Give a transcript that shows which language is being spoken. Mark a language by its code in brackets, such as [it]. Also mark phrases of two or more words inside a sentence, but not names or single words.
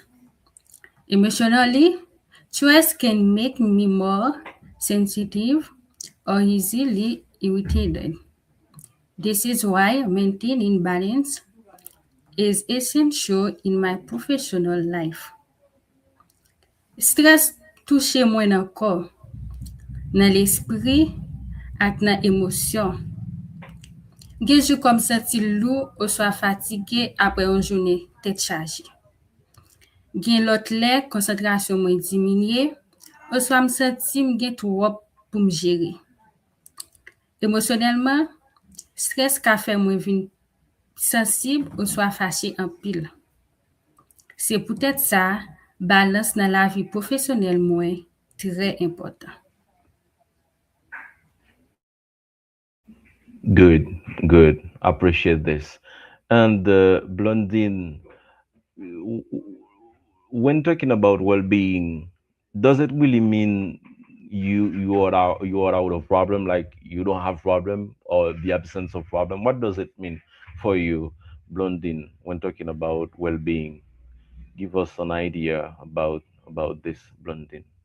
[en] Emotionally, stress can make me more sensitive or easily irritated. This is why maintaining balance is essential in my professional life. [ht] Stres touche mwen nan kor, nan l'esprit ak nan emosyon. Gen jou kom senti lou ou swa fatige apre yon jounen tet chaji. Gen lot lè konsentrasyon mwen diminye ou swa m senti m gen trop pou m jere. Emosyonelman, stres ka fe mwen vin sensib ou swa fache an pil. Se pou tèt sa, balans nan la vi profesyonel mwen tre important. [en] Good, good. Appreciate this. And Blondine, w- w- when talking about well-being, does it really mean you are out of problem, like you don't have problem, or the absence of problem? What does it mean for you, Blondine, when talking about well-being? Give us an idea about this, Blondine.